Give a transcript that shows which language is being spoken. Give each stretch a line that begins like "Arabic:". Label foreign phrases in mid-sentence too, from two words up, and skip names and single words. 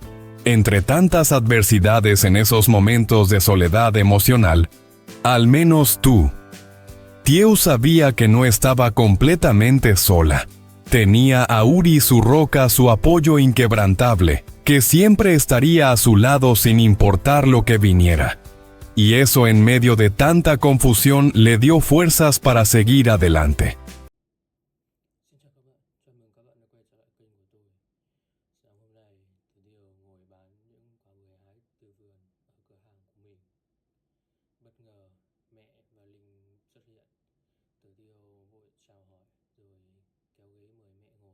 Spanish: Entre tantas adversidades en esos momentos de soledad emocional, al menos Tieu sabía que no estaba completamente sola. Tenía a Uri su roca, su apoyo inquebrantable, que siempre estaría a su lado sin importar lo que viniera. Y eso en medio de tanta confusión le dio fuerzas para seguir adelante.
Vietnamese: Xin chào các bạn, chào mừng các bạn đã quay trở lại kênh của tôi. Sáng hôm nay, Từ Điều ngồi bán những quả bưởi hái từ vườn ở cửa hàng của mình. Bất ngờ, mẹ và Linh xuất hiện. Từ Điều vội chào hỏi rồi kéo ghế mời mẹ ngồi.